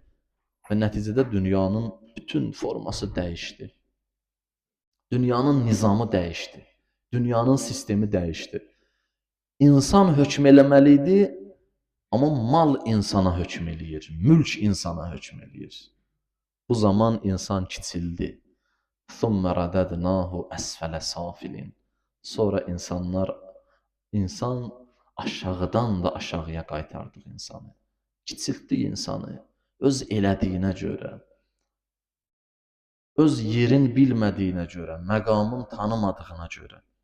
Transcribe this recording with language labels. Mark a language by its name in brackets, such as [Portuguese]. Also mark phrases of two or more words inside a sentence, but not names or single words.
[Azerbaijani] Və nəticədə dünyanın bütün forması dəyişdi. Dünyanın nizamı dəyişdi. Dünyanın sistemi dəyişdi. İnsan hökm eləməli idi, amma mal insana hökm eləyir, mülk insana hökm eləyir. Bu zaman insan kiçildi. [Arabic] ثُمَّ رَدَدْنَاهُ أَسْفَلَ سَافِلِينَ. [Azerbaijani] Sonra insan aşağıdan da aşağıya qaytardıq insanı. Kiçiltdik insanı öz elədiyinə görə, öz yerin bilmədiyinə görə, məqamın tanımadığına görə.